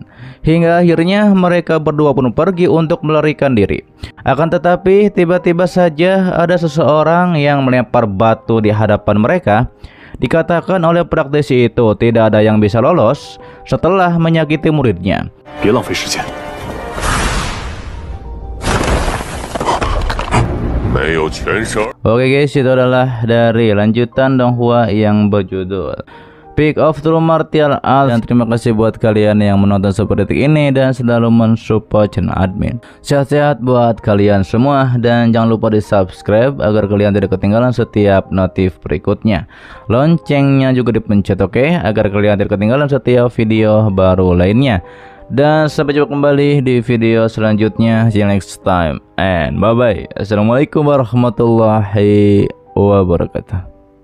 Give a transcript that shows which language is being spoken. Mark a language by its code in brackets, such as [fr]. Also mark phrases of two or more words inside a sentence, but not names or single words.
[id] Hingga akhirnya mereka berdua pun pergi untuk melarikan diri. Akan tetapi tiba-tiba saja ada seseorang yang melempar batu di hadapan mereka. Dikatakan oleh praktisi itu tidak ada yang bisa lolos setelah menyakiti muridnya. [zh] 别浪费时间。 [id] Oke guys, itu adalah dari lanjutan Donghua yang berjudul Peak of True Martial Arts. Dan terima kasih buat kalian yang menonton sampai detik ini dan selalu mensupport channel admin. Sehat-sehat buat kalian semua dan jangan lupa di subscribe agar kalian tidak ketinggalan setiap notif berikutnya. Loncengnya juga dipencet, oke, agar kalian tidak ketinggalan setiap video baru lainnya. Dan sampai jumpa kembali di video selanjutnya. [en] See you next time and bye bye. [ar] السلام عليكم ورحمة الله وبركاته.